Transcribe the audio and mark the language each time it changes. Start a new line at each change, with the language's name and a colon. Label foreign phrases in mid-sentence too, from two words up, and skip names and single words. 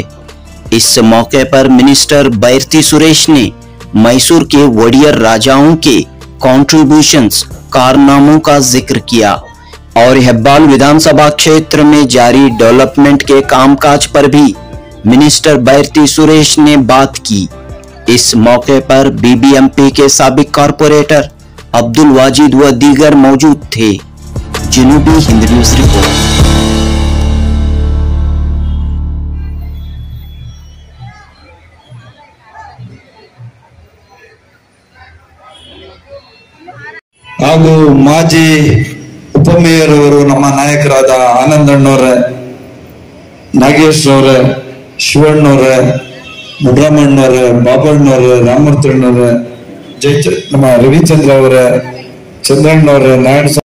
Hindi: इस मौके पर मिनिस्टर बैरती सुरेश ने मैसूर के वडियर राजाओं के कॉन्ट्रीब्यूशंस कारनामों का जिक्र किया और हेब्बाल विधानसभा क्षेत्र में जारी डेवलपमेंट के कामकाज पर भी मिनिस्टर बैरती सुरेश ने बात की। इस मौके पर बीबीएमपी के साबिक कॉर्पोरेटर अब्दुल वाजिद व दीगर मौजूद थे। जनूबी हिंद न्यूज रिपोर्ट।
Kannada: ಹಾಗೂ ಮಾಜಿ ಉಪಮೇಯರ್ ಅವರು ನಮ್ಮ ನಾಯಕರಾದ ಆನಂದಣ್ಣವರೇ, ನಾಗೇಶ್ ಅವರೇ, ಶಿವಣ್ಣವರೇ, ಮುದ್ರಮಣ್ಣವರೇ, ಬಾಬಣ್ಣವರೇ, ರಾಮಮೂರ್ತಣ್ಣವರೇ, ನಮ್ಮ ರವಿಚಂದ್ರ ಅವರೇ, ಚಂದ್ರಣ್ಣವರೇ, ನಾರಾಯಣ